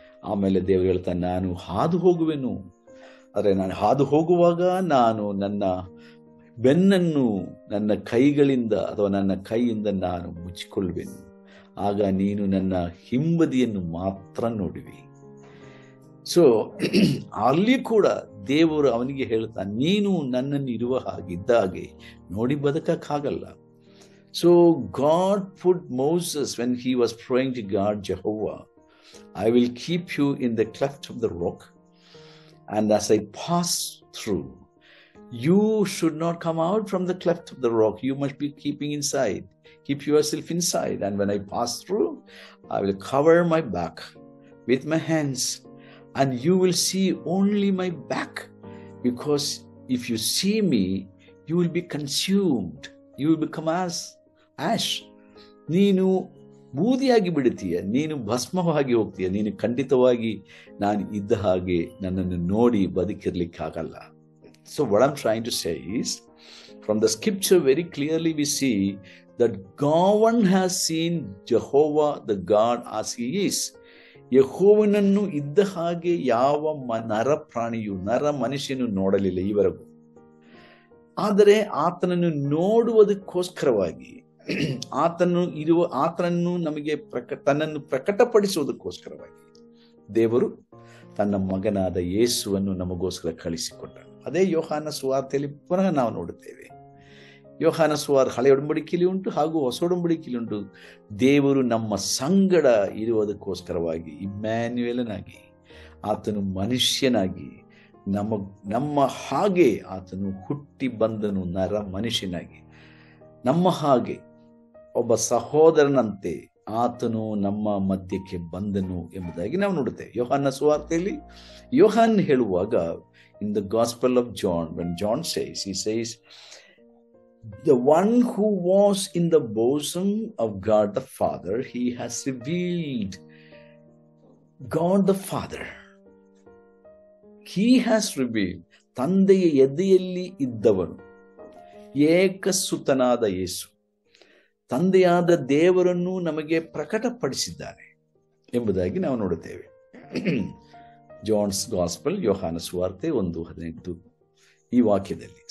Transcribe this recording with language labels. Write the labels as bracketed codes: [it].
[kn] ಆಮೇಲೆ ದೇವರು ಹೇಳ್ತಾನೆ, ನಾನು ಹಾದು ಹೋಗುವೆನು, ಆದರೆ ನಾನು ಹಾದು ಹೋಗುವಾಗ ನಾನು ನನ್ನ ಬೆನ್ನನ್ನು ನನ್ನ ಕೈಗಳಿಂದ ಅಥವಾ ನನ್ನ ಕೈಯಿಂದ ನಾನು ಮುಚ್ಚಿಕೊಳ್ಳುವೆನು, ಆಗ ನೀನು ನನ್ನ ಹಿಂಬದಿಯನ್ನು ಮಾತ್ರ ನೋಡುವಿ. ಸೊ ಅಲ್ಲಿ ಕೂಡ ದೇವರು ಅವನಿಗೆ ಹೇಳ್ತಾನೆ, ನೀನು ನನ್ನನ್ನು ಇರುವ ಹಾಗಿದ್ದ ಹಾಗೆ ನೋಡಿ ಬದುಕಕ್ಕಾಗಲ್ಲ. [en] So God put Moses when he was praying to God, Jehovah, I will keep you in the cleft of the rock, and as I pass through, you should not come out from the cleft of the rock. You must be keeping inside. Keep yourself inside. And when I pass through, I will cover my back with my hands, and you will see only my back. Because if you see me, you will be consumed. You will become as ash. [kn] ನೀನು ಬೂದಿಯಾಗಿ ಬಿಡುತ್ತೀಯ, ನೀನು ಭಸ್ಮವಾಗಿ ಹೋಗ್ತೀಯ, ನೀನು ಖಂಡಿತವಾಗಿ ನಾನು ಇದ್ದ ಹಾಗೆ ನನ್ನನ್ನು ನೋಡಿ ಬದುಕಿರ್ಲಿಕ್ಕಾಗಲ್ಲ. [en] So what I'm trying to say is, from the scripture very clearly we see that God has seen Jehovah the God as he is. [kn] ಯೆಹೋವನನ್ನು ಇದ್ದ ಹಾಗೆ ಯಾವ ನರ ಪ್ರಾಣಿಯು, ನರ ಮನುಷ್ಯನು ನೋಡಲಿಲ್ಲ ಈವರೆಗೂ. ಆದರೆ ಆತನನ್ನು ನೋಡುವುದಕ್ಕೋಸ್ಕರವಾಗಿ, ಆತನನ್ನು ನಮಗೆ ತನ್ನನ್ನು ಪ್ರಕಟಪಡಿಸುವುದಕ್ಕೋಸ್ಕರವಾಗಿ ದೇವರು ತನ್ನ ಮಗನಾದ ಯೇಸುವನ್ನು ನಮಗೋಸ್ಕರ ಕಳಿಸಿಕೊಟ್ಟನು. ಅದೇ ಯೋಹಾನ ಸುವಾರ್ತೆಯಲ್ಲಿ ಪುನಃ ನಾವು ನೋಡುತ್ತೇವೆ. ಯೋಹಾನ ಸುವಾರ್ತೆ ಹಳೆಯ ಒಡಂಬಡಿಕೆಯಲ್ಲಿ ಉಂಟು ಹಾಗೂ ಹೊಸ ಒಡಂಬಡಿಕೆಯಲ್ಲಿ ಉಂಟು. ದೇವರು ನಮ್ಮ ಸಂಗಡ ಇರುವುದಕ್ಕೋಸ್ಕರವಾಗಿ ಇಮ್ಯಾನ್ಯುಯೇಲನಾಗಿ, ಆತನು ಮನುಷ್ಯನಾಗಿ, ನಮ್ಮ ಹಾಗೆ ಆತನು ಹುಟ್ಟಿ ಬಂದನು, ನರ ಮನುಷ್ಯನಾಗಿ ನಮ್ಮ ಹಾಗೆ ಒಬ್ಬ ಸಹೋದರನಂತೆ ಆತನು ನಮ್ಮ ಮಧ್ಯಕ್ಕೆ ಬಂದನು ಎಂಬುದಾಗಿ ನಾವು ನೋಡುತ್ತೇವೆ. ಯೋಹಾನ ಸುವಾರ್ತೆಯಲ್ಲಿ ಯೋಹಾನ್ ಹೇಳುವಾಗ, [en] in the Gospel of John, when John says, he says, the one who was in the bosom of God the Father, he has revealed God the Father. He has revealed, [kn] ತಂದೆಯ ಎದೆಯಲ್ಲಿ ಇದ್ದವನು ಏಕಸುತನಾದ ಯೇಸು ತಂದೆಯಾದ ದೇವರನ್ನು ನಮಗೆ ಪ್ರಕಟಪಡಿಸಿದ್ದಾನೆ ಎಂಬುದಾಗಿ ನಾವು ನೋಡುತ್ತೇವೆ. [en] John's gospel, [kn] ಯೋಹಾನ ಸುವಾರ್ತೆ 1:18 ಈ ವಾಕ್ಯದಲ್ಲಿ.